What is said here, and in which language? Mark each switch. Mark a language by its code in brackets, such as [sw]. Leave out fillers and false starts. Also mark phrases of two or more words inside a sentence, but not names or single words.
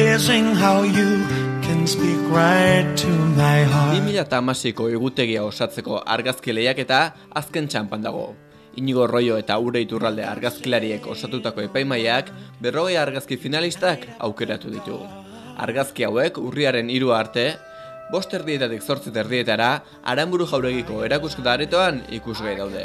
[en] amazing how you can speak right to my heart. [eu] 2016ko egutegia osatzeko argazki lehiaketa azken txanpan dago. Inigo Roio eta Ure Iturralde argazkilariek osatutako epaimaiak 40 argazki finalistak aukeratu ditu. Argazki hauek urriaren 3 arte, 5:00 8:00 Aranburu Jauregiko erakusketa aretoan ikusgai daude.